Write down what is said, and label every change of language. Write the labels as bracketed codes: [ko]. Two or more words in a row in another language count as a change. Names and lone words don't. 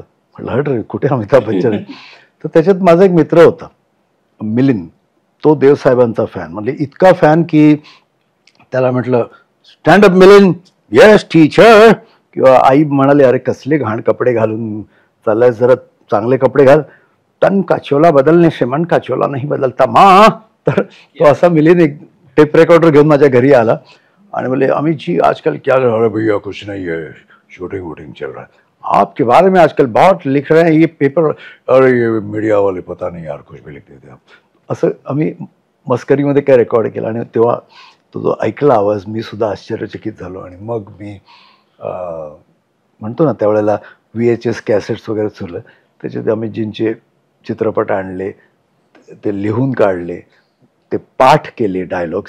[mr] म्हटलं हट रे, कुठे अमिताभ बच्चन आहे. तर त्याच्यात माझा एक मित्र होता मिलिंद, तो देवसाहेबांचा फॅन, म्हणजे इतका फॅन की त्याला म्हटलं [en] stand up [mr] मिलिंद, [en] yes teacher. [mr] किंवा आई म्हणाले अरे कसले घाण कपडे घालून चाललाय, जरा चांगले कपडे घाल. [hi] तन का चोला बदलणे से मन का चोला नाही बदलता माँ. [mr] तर तो असा मिलिंद एक टेप रेकॉर्डर घेऊन माझ्या घरी आला आणि बोले [hi] अमित जी आजकल क्या कर रहे हो? भैया कुछ नहीं है, शूटिंग वूटिंग चल रहा है, आपके बारे में आजकल बहुत लिख रहे हैं ये पेपर, अरे ये मीडिया वाले पता नहीं यार कुछ भी लिख देते आप. [mr] असं आम्ही मस्करीमध्ये काय रेकॉर्ड केलं. आणि तेव्हा तो जो ऐकला आवाज मी सुद्धा आश्चर्यचकित झालो. आणि मग मी म्हणतो ना त्यावेळेला [en] VHS cassettes [mr] वगैरे चुरलं, त्याच्यात अमितजींचे चित्रपट आणले, ते लिहून काढले, ते पाठ केले डायलॉग्स.